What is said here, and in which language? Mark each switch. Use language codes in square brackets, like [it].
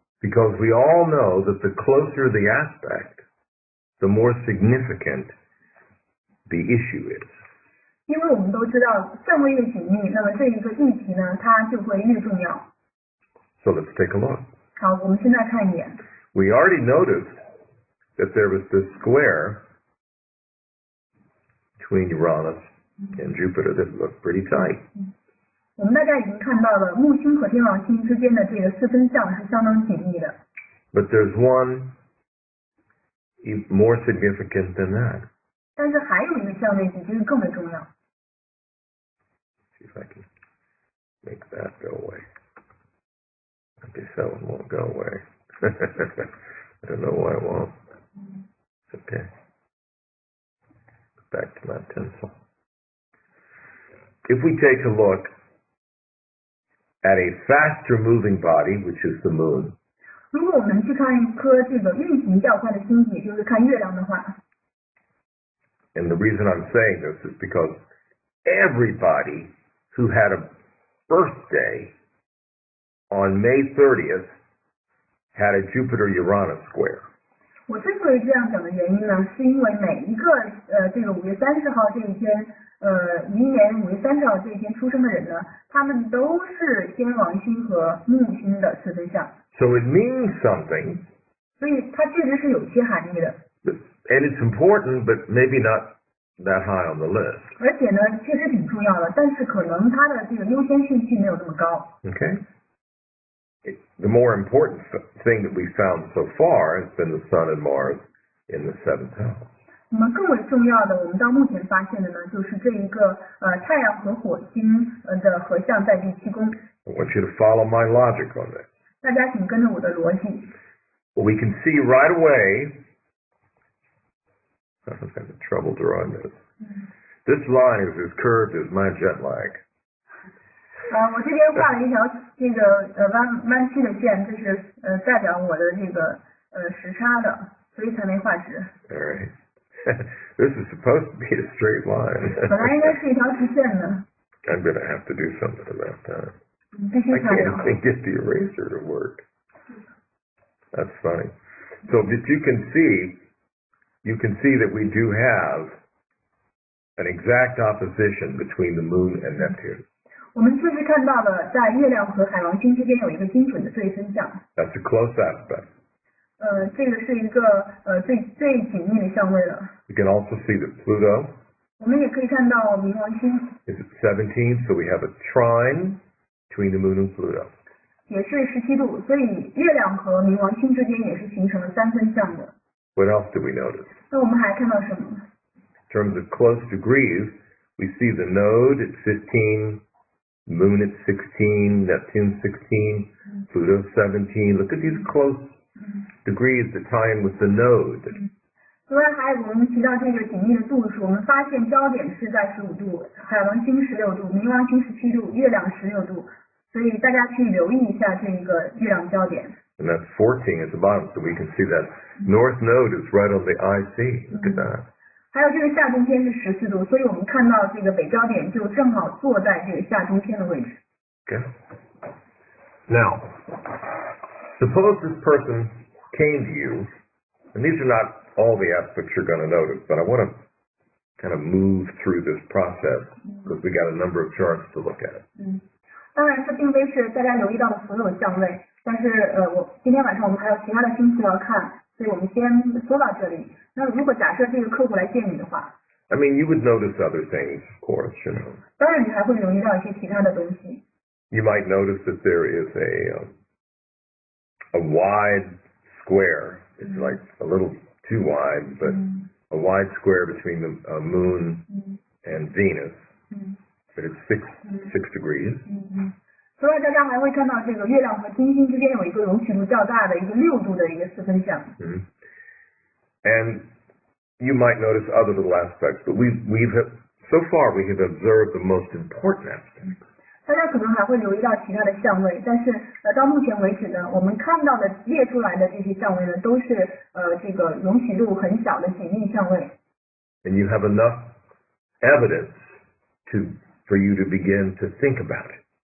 [en] Because we all know that the closer the aspect, the more significant the issue is. [zh] 因为我们都知道相位越紧密，那么这一个议题呢，它就会越重要。 [en] So let's take a look. [zh] 好，我们现在看一眼。 [en] We already noticed that there was this square between Uranus and Jupiter that look pretty tight. [zh] 我们大家已经看到了木星和天王星之间的这个四分相是相当紧密的。 [en] But there's one even more significant than that. [zh] 但是还有一个相位比这个更为重要。 [en] See if I can make that go away. I guess that one won't go away. I don't know why it won't. It's okay. Back to my pencil. If we take a look at a faster moving body, which is the moon. [zh] 如果我们去看一颗这个运行较快的星体，就是看月亮的话。 [en] And the reason I'm saying this is because everybody who had a birthday on May 30th had a Jupiter-Uranus square. [zh] 我之所以这样讲的原因呢，是因为每一个这个5月30号这一天，一年5月30号这一天出生的人呢，他们都是天王星和木星的四分相。 [en] So it means something. [zh] 所以它确实是有些含义的。 [en] And it's important, but maybe not that high on the list. [zh] 而且呢，确实挺重要的，但是可能它的这个优先顺序没有那么高。 [en] Okay. The more important thing that we found so far has been the Sun and Mars in the 7th house. [zh] 那么更为重要的，我们到目前发现的呢，就是这一个太阳和火星的合相在第7宫。 [en] I want you to follow my logic on this. [zh] 大家请跟着我的逻辑。 [en] Well, we can see right away. I'm having trouble drawing this. This line is as curved as my jet lag. [zh] 我这边画了一条这个弯曲的线，这是代表我的这个时差的，所以才没画直。 [en] All right. This is supposed to be a straight line. [zh] 本来应该是一条直线的。 [en] I'm going to have to do something about that. [zh] 必须 [en] I [zh] 裁 [en] can't even get the eraser to work. That's funny. So that you can see that we do have an exact opposition between the moon and Neptune. [zh] 我们确实看到了在月亮和海王星之间有一个精准的对分相。 [en] That's a close aspect. [zh] 这个是一个最紧密的相位了。 [en] You can also see that Pluto [zh] 我们也可以看到冥王星 [en] is at 17, so we have a trine between the moon and Pluto. [zh] 也是17度，所以月亮和冥王星之间也是形成了3分相的。 [en] What else do we notice? [zh] 那我们还看到什么？ [en] In terms of close degrees, we see the node at 15, moon at 16, Neptune 16, Pluto 17. Look at these close degrees that tie in with the node. [zh] 另外还有我们提到这个紧密的度数，我们发现焦点是在15度，海王星16度，冥王星17度，月亮16度，所以大家去留意一下这个月亮焦点。 [en] And that's 14 at the bottom, so we can see that north node is right on the IC. Look at that. [zh] 还有这个下中天是14度，所以我们看到这个北焦点就正好坐在这个下中天的位置。 [en] Okay. Now, suppose this person came to you, and these are not all the aspects you're going to notice, but I want to kind of move through this process because we got a number of charts to look at. [zh] 当然，这并非是大家留意到的所有相位，但是今天晚上我们还有其他的星次要看，所以我们先说到这里。那如果假设这个客户来见你的话 [en] I mean, you would notice other things, of course, you know. [zh] 当然你还会留意到一些其他的东西。 [en] You might notice that there is a wide square. It's like a little too wide, but a wide square between the moon and Venus. But it's six degrees. [zh] 此外，大家还会看到这个月亮和金星之间有一个容许度较大的一个6度的一个四分相。 [en] And you might notice other little aspects, but so far we have observed the most important aspect. [zh] 大家可能还会留意到其他的相位，但是到目前为止呢，我们看到的列出来的这些相位呢，都是这个容许度很小的紧密相位。 [en] And you have enough evidence for you to begin to think about it.